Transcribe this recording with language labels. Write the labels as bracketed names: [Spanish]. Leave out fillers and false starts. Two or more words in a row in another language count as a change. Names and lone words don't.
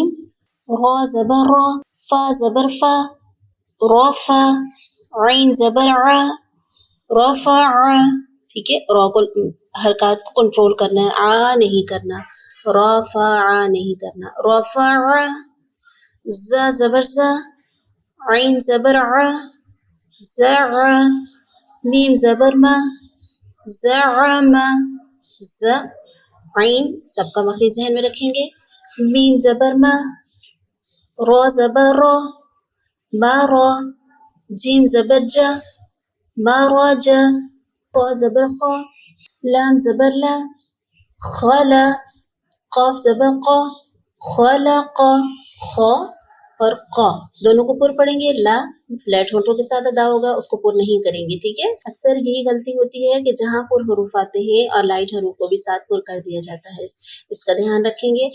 [Urdu] را زبر را، فا زبر فا، را فا، عین زبر ع، رفع. ٹھیک ہے، را کو حرکات کو کنٹرول کرنا ہے، آ نہیں کرنا، رفع نہیں کرنا. رفع. ز زبر زا، عین زبر ع، زع. میم زبر ما، زعم. ز عین سب کا مخرج ذہن میں رکھیں گے. میم زبر ما، را زبر را، ما را. جیم زبر جا، ما را جا. خا زبر خا، لام زبر لا، خلا. قاف زبر قا، خلق. خا اور قا دونوں کو پر پڑھیں گے. لا فلیٹ ہونٹوں کے ساتھ ادا ہوگا، اس کو پر نہیں کریں گے. ٹھیک ہے، اکثر یہی غلطی ہوتی ہے کہ جہاں پر حروف آتے ہیں اور لائٹ حروف کو بھی ساتھ پر کر دیا جاتا ہے، اس کا دھیان رکھیں گے.